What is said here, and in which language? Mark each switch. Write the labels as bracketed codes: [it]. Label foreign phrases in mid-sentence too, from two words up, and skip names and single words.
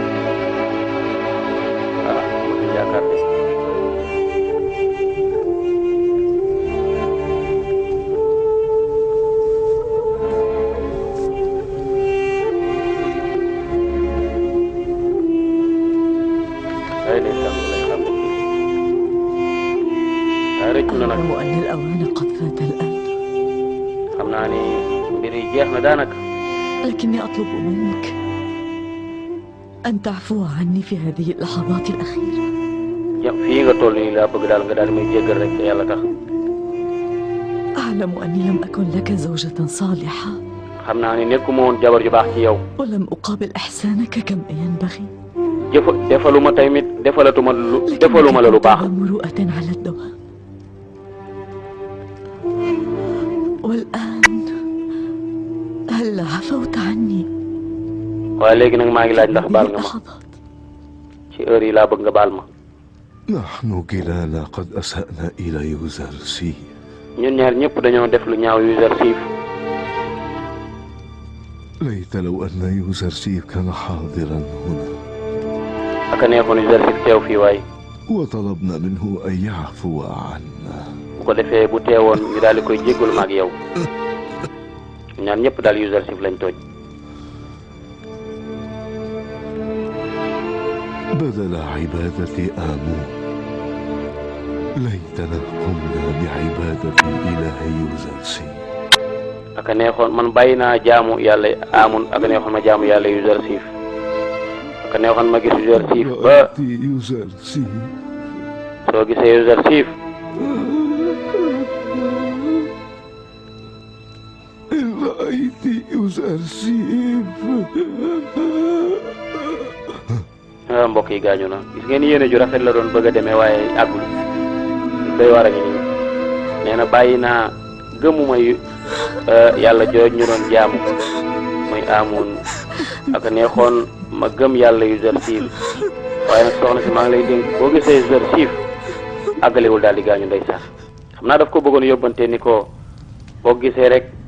[wo] ah moom yaakaar ne ay ndeysaan lay xam ay rëccu na nag [ar] أعلم أن الأوان قد فات الآن [wo] xam naa ni mbir yi jeex na daanaka [ar] لكني أطلب منك أن تعفو عني في هذه اللحظات الأخيرة. [wo] fii nga toll nii laa bëgg daal nga daal may jéggal rek te yàlla tax [ar] أعلم أني لم أكن لك زوجة صالحة [wo] xam naa ni nekkuma woon jabar ju baax ci yow [ar] ولم أقابل إحسانك كما ينبغي [wo] defaluma tamit defaluma la lu baax [ar] مروءة على الدوام. والآن هل عفوت عني؟ [wo] waaye léegi nag maa ngi laaj ndax baal nga ma ci heure yi laa bëgg nga baal ma [ar] نحن كلانا قد أسأنا إلى يوزرسيف. [wo] ñun ñaar ñëpp dañoo def lu ñaaw Yuusuf [ar] ليت لو أن يوزرسيف كان حاضرا هنا [wo] aka neexoon Yuusuf teew fii waay [ar] وطلبنا منه أن يعفو عنا. [wo] bu ko defee bu teewoon ñu daal di koy jéggalu ma ak yow ñaan ñëpp daal Yuusuf lañ tooñ [ar] بدل عبادة آمون ليتنا قمنا بعبادة الإله يوزرسيف. [wo] aka neexoon man bàyyi naa jaamu yàlla Amun aka neexoon ma jaamu yàlla Yuusuf aka neexoon ma gis Yuusuf ba soo gisee Yuusuf [ar] رأيت يوزرسيف. [wo] mbokk yi gaañu na gis ngeen yéene ju rafet la doon bëgg a demee waaye àggul doy war a ngi nii nee na bàyyi naa gëmuma yàlla jooj ñu doon jaamu muy Amun aka neexoon ma gëm yàlla Yuusuf waaye nag soxna si maa ngi lay dénk boo gisee Yuusuf àggalewul daal di gaañu ndeysaan xam naa daf ko bëggoon yóbbante ni ko boo gisee rek